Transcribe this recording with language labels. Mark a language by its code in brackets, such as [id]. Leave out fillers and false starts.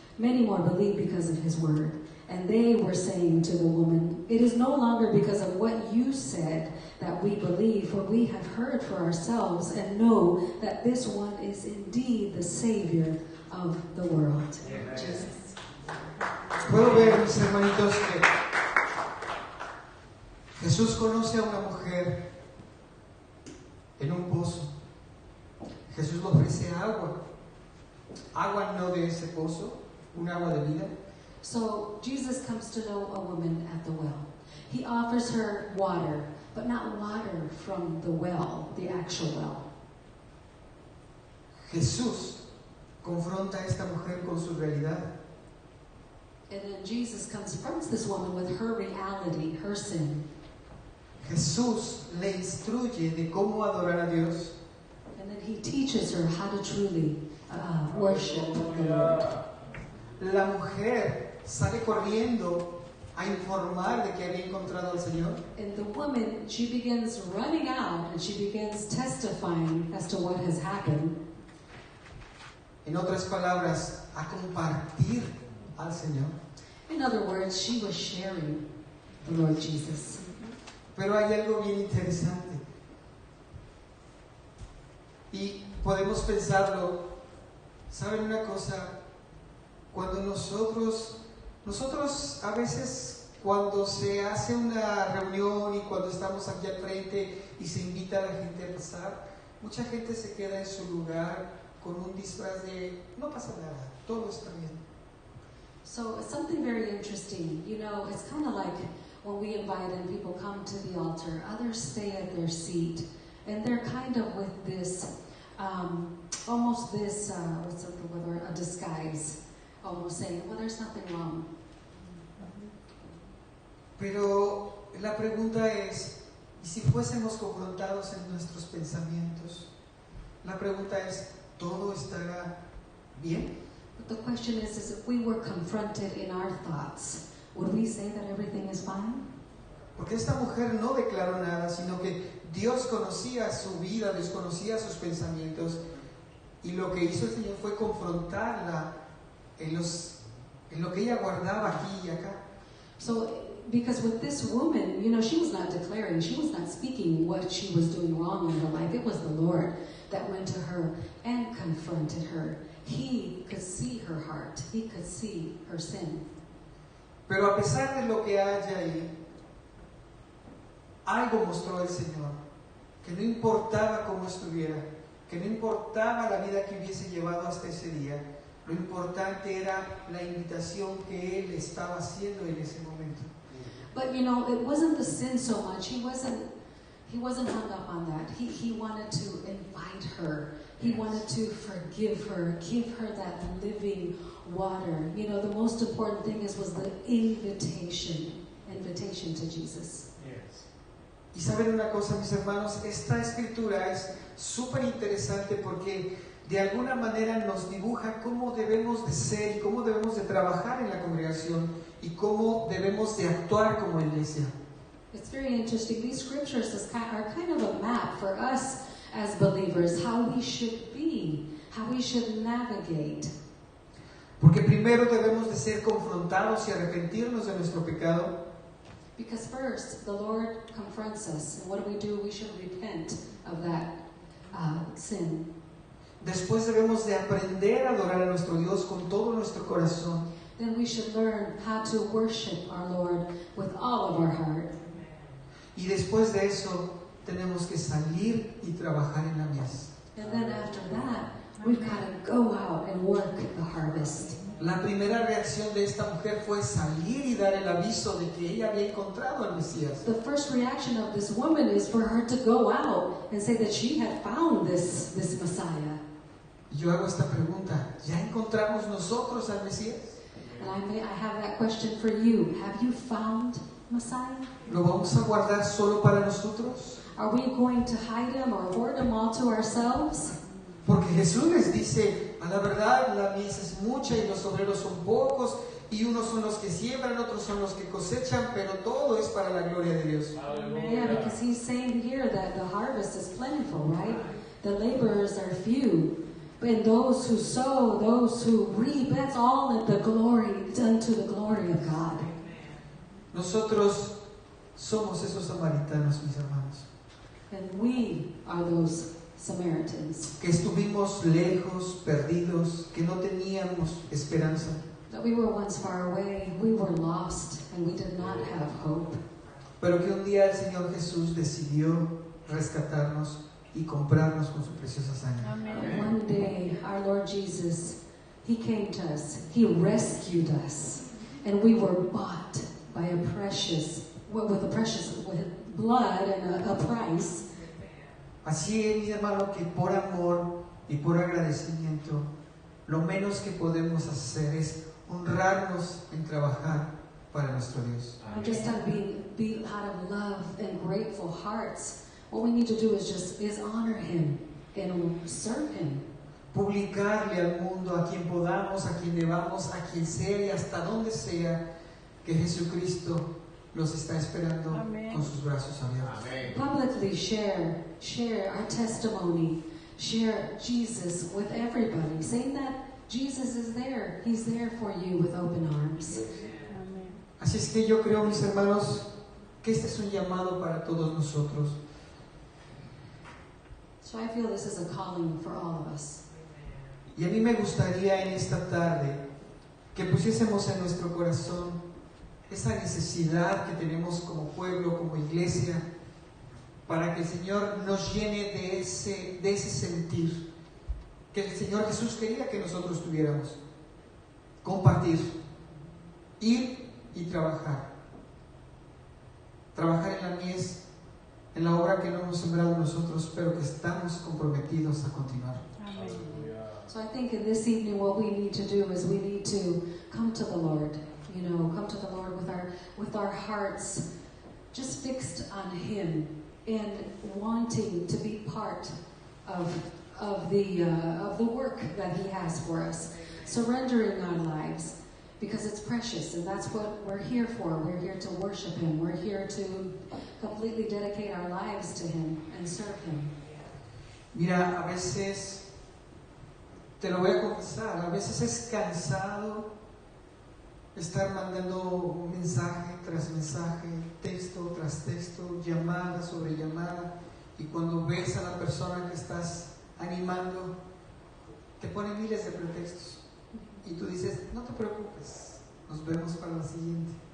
[en] Many more believed because of his word. And they were saying to the woman, it is no longer because of what you said that we believe, for we have heard for ourselves and know that this one is indeed the Savior of the world. Jesus. [es] Puedo ver, mis hermanitos, que Jesús conoce a una mujer en un pozo. Jesús le ofrece agua. Agua no de ese pozo, un agua de vida. [en] So Jesus comes to know a woman at the well. He offers her water, but not water from the well, the actual well. [es] Jesús confronta a esta mujer con su realidad. [en] And then Jesus confronts this woman with her reality, her sin. [es] Jesús le instruye de cómo adorar a Dios. [en] And then he teaches her how to truly worship the Lord. [es] La mujer sale corriendo a informar de que había encontrado al Señor. [en] And the woman, she begins running out and she begins testifying as to what has happened. [es] En otras palabras, a compartir al Señor. [en] In other words, she was sharing the Lord Jesus. [es] Pero hay algo bien interesante. Y podemos pensarlo. ¿Saben una cosa? Cuando nosotros a veces cuando se hace una reunión y cuando estamos aquí al frente y se invita a la gente a pasar, mucha gente se queda en su lugar con un disfraz de no pasa nada, todo está bien. [en] So it's something very interesting. You know, it's kind of like when we invite and people come to the altar, others stay at their seat, and they're kind of with this, almost this, what's the word, a disguise, almost saying, well, there's nothing wrong. [es] Pero la pregunta es, ¿y si fuésemos confrontados en nuestros pensamientos? La pregunta es, ¿todo estará bien? [en] But the question is if we were confronted in our thoughts, would we say that everything is fine? [es] Porque esta mujer no declaró nada, sino que Dios conocía su vida, Dios conocía sus pensamientos, y lo que hizo el Señor fue confrontarla en lo que ella guardaba aquí y acá. [en] So, because with this woman, you know, she was not declaring, she was not speaking what she was doing wrong in her life. It was the Lord that went to her and confronted her. He could see her heart. He could see her sin. [es] Pero a pesar de lo que haya ahí, algo mostró el Señor, que no importaba cómo estuviera, que no importaba la vida que hubiese llevado hasta ese día, lo importante era la invitación que Él estaba haciendo en ese momento. [en] But you know, it wasn't the sin so much. He wasn't hung up on that. He wanted to invite her. He wanted to forgive her, give her that living water. You know, the most important thing was the invitation to Jesus. [es] Y saben una cosa, mis hermanos, esta escritura es súper interesante porque de alguna manera nos dibuja cómo debemos de ser y cómo debemos de trabajar en la congregación y cómo debemos de actuar como iglesia. [en] It's very interesting. These scriptures are kind of a map for us as believers, how we should be, how we should navigate. [es] Porque primero debemos de ser confrontados y arrepentirnos de nuestro pecado. [en] Because first, the Lord confronts us. And what do? We should repent of that sin. [es] Después debemos de aprender a adorar a nuestro Dios con todo nuestro corazón. [en] Then we should learn how to worship our Lord with all of our heart. [es] Y después de eso, tenemos que salir y trabajar en la mies. [en] And then after that, we've got to go out and work the harvest. [es] La primera reacción de esta mujer fue salir y dar el aviso de que ella había encontrado al Mesías. [en] The first reaction of this woman is for her to go out and say that she had found this Messiah. [es] Yo hago esta pregunta, ¿ya encontramos nosotros al Mesías? [en] And I have that question for you. Have you found Messiah? [es] ¿Lo vamos a guardar solo para nosotros? [en] Are we going to hide him or hoard him all to ourselves? [es] Porque Jesús les dice, a la verdad la mies es mucha y los obreros son pocos, y unos son los que siembran, otros son los que cosechan, pero todo es para la gloria de Dios. [en] Yeah, because he's saying here that the harvest is plentiful, right? The laborers are few. And those who sow, those who reap, that's all in the glory, done to the glory of God. [es] Nosotros somos esos samaritanos, mis hermanos, [en] And we are those Samaritans. [es] que estuvimos lejos, perdidos, que no teníamos esperanza. [en] That we were once far away, we were lost, and we did not have hope. [es] Pero que un día el Señor Jesús decidió rescatarnos y comprarnos con su preciosa sangre. [en] And one day, our Lord Jesus, He came to us. He rescued us. And we were bought by with blood and a price. [es] Así es, mi hermano, que por amor y por agradecimiento, lo menos que podemos hacer es honrarnos en trabajar para nuestro Dios. [en] And just out of love and grateful hearts, what we need to do is honor Him and serve Him. [es] publicarle al mundo, a quien podamos, a quien debamos, a quien sea y hasta donde sea, que Jesucristo los está esperando con sus brazos abiertos. [en] Publicly share our testimony, share Jesus with everybody, saying that Jesus is there. He's there for you with open arms. [es] Así es que yo creo, mis hermanos, que este es un llamado para todos nosotros. [en] So I feel this is a calling for all of us. [es] Y a mí me gustaría en esta tarde que pusiésemos en nuestro corazón esa necesidad que tenemos como pueblo, como iglesia, para que el Señor nos llene de ese sentir que el Señor Jesús quería que nosotros tuviéramos. Compartir, ir y trabajar. Trabajar en la mies, en la obra que no hemos sembrado nosotros, pero que estamos comprometidos a continuar. [en] So I think in this evening what we need to do is we need to come to the Lord, come to the Lord with our hearts just fixed on Him and wanting to be part of the work that He has for us, surrendering our lives because it's precious and that's what we're here for. We're here to worship Him. We're here to completely dedicate our lives to Him and serve Him. [es] Mira, a veces, te lo voy a confesar, a veces es cansado estar mandando mensaje tras mensaje, texto tras texto, llamada sobre llamada, y cuando ves a la persona que estás animando, te pone miles de pretextos y tú dices, no te preocupes, nos vemos para la siguiente.